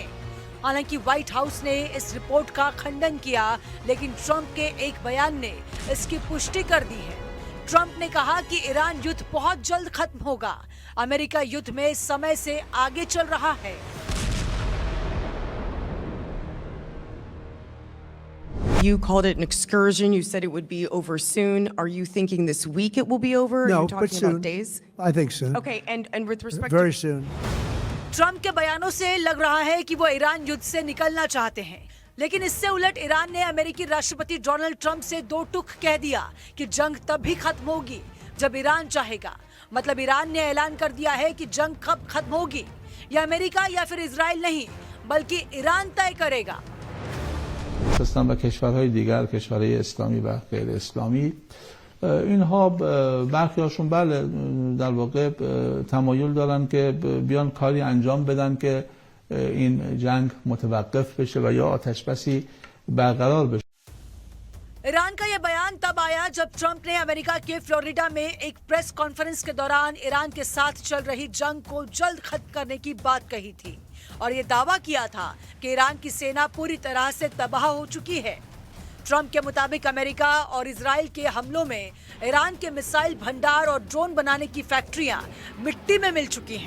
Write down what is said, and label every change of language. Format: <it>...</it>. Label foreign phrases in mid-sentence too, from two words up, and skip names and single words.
<hi>हालांकि व्हाइट हाउस ने इस रिपोर्ट का खंडन किया, लेकिन ट्रंप के एक बयान ने इसकी पुष्टि कर दी है। ट्रंप ने कहा कि ईरान युद्ध बहुत जल्द खत्म होगा। अमेरिका युद्ध में समय से आगे चल रहा है।</hi> <en>You called it an excursion. You said it would be over soon. Are you thinking this week it will be over? Are No, you but talking soon. about days? I think soon. Okay, and with respect Very to soon.</en> <hi>ट्रंप के बयानों से लग रहा है कि वो ईरान युद्ध से निकलना चाहते हैं, लेकिन इससे उलट ईरान ने अमेरिकी राष्ट्रपति डोनाल्ड ट्रंप से दो टूक कह दिया कि जंग तभी खत्म होगी जब ईरान चाहेगा। मतलब ईरान ने ऐलान कर दिया है कि जंग कब खत्म होगी या अमेरिका या फिर इजराइल नहीं, बल्कि ईरान तय करेगा।</hi> <fa>و کشورهای دیگر، کشورهای اسلامی و غیر اسلامی، اینها برخی هاشون بله در واقع تمایل دارن که بیان کاری انجام بدن که این جنگ متوقف بشه و یا آتش بسی برقرار بشه.</fa> <hi>ईरान का यह बयान तब आया जब ट्रंप ने अमेरिका के फ्लोरिडा में एक प्रेस कॉन्फ्रेंस के दौरान ईरान के साथ चल रही जंग को जल्द खत्म करने की बात कही थी और ये दावा किया था कि ईरान की सेना पूरी तरह से तबाह हो चुकी है। ट्रंप के मुताबिक अमेरिका और इजराइल के हमलों में ईरान के मिसाइल भंडार और ड्रोन बनाने की फैक्ट्रियां मिट्टी में मिल चुकी हैं।</hi>